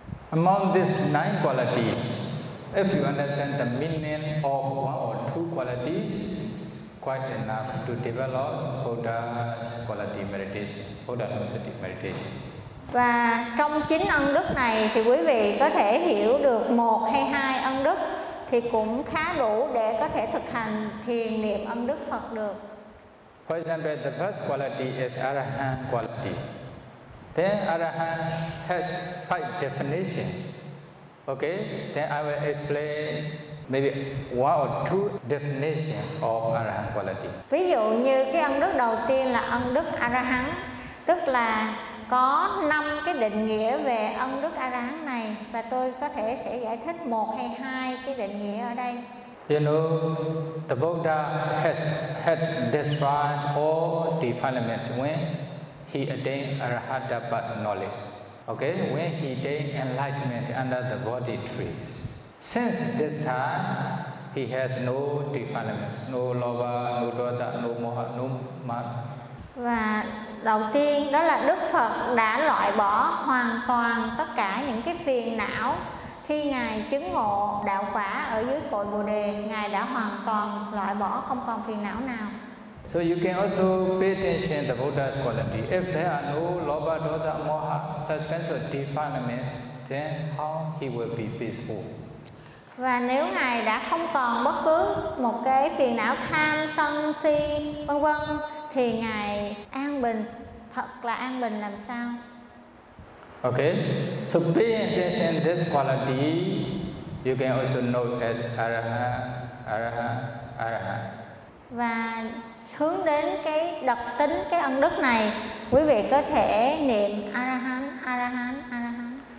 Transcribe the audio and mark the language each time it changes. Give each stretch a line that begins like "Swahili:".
English: Among these 9 qualities, if you understand the meaning of 1 or 2 qualities, quite enough to develop Buddha's quality meditation, Buddha Anusati meditation.
Vietnamese: Và trong 9 ân đức này thì quý vị có thể hiểu được 1 hay 2 ân đức thì cũng khá đủ để có thể thực hành thiền niệm ân đức Phật được.
English: For example, the first quality is Arahant quality. Then Arahant has 5 definitions. Okay, then I will explain maybe 1 or 2 definitions of Arahant quality.
Vietnamese: Ví dụ như cái ân đức đầu tiên là ân đức Arahant, tức là có 5 cái định nghĩa về ân đức A-la-hán này, và tôi có thể sẽ giải thích 1 hay 2 cái định nghĩa ở đây.
English: You know, the Buddha has had destroyed all defilements when he attained Arahatta's knowledge. Okay, when he attained enlightenment under the Bodhi trees. Since this time, he has no defilements, no lobha, no dosa, no moha, no mad.
Vietnamese: Và đầu tiên đó là Đức Phật đã loại bỏ hoàn toàn tất cả những cái phiền não khi Ngài chứng ngộ đạo quả ở dưới cội Bồ Đề. Ngài đã hoàn toàn loại bỏ, không còn phiền não nào.
English: So you can also pay attention to the Buddha's quality. If there are no lobha, dosa, moha, such kinds of defilements, then how he will be peaceful?
Vietnamese: Và nếu Ngài đã không còn bất cứ một cái phiền não tham, sân, si, vân vân, thì Ngài an bình, thật là an bình làm sao?
English: Okay, so paying attention to this quality, you can also know as Arahant, Arahant, Arahant.
Vietnamese: Và hướng đến cái đặc tính, cái ân đức này, quý vị có thể niệm Arahant, Arahant, Arahant.